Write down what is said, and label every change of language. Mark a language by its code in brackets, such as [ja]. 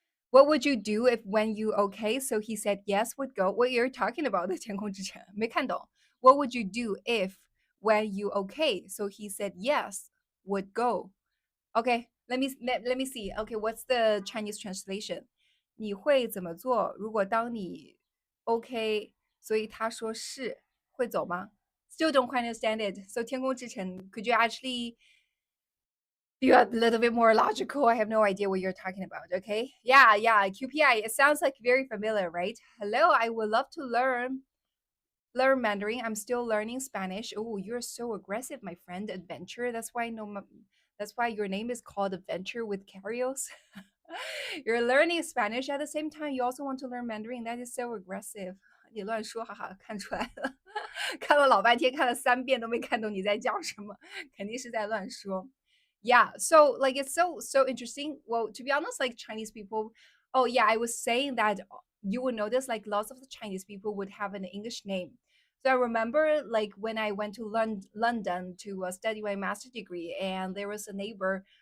[en] What would you do if when you okay? So he said yes would go. What you're talking about [zh] 的天空之城没看懂. [en] What would you do if when you okay? So he said yes would go. Okay, let me see. Okay, what's the Chinese translation? [zh] 你会怎么做如果当你 OK，所以他说是会走吗？ [en] Still don't quite understand it. So 天空之城, could you actually be a little bit more logical? I have no idea what you're talking about. Okay, yeah, QPI. It sounds like very familiar, right? Hello, I would love to learn Mandarin. I'm still learning Spanish. Oh, you're so aggressive, my friend. Adventure. That's why that's why your name is called Adventure with Carrios. You're learning Spanish at the same time. You also want to learn Mandarin. That is so aggressive. [zh] 你乱说，哈哈，看出来了，看了老半天，看了3遍都没看懂你在讲什么，肯定是在乱说。 [en] Yeah, so like it's so interesting. Well, to be honest, like Chinese people, oh yeah, I was saying that you would notice like lots of the Chinese people would have an English name. So I remember like when I went to London to study my master degree, and there was a neighbor.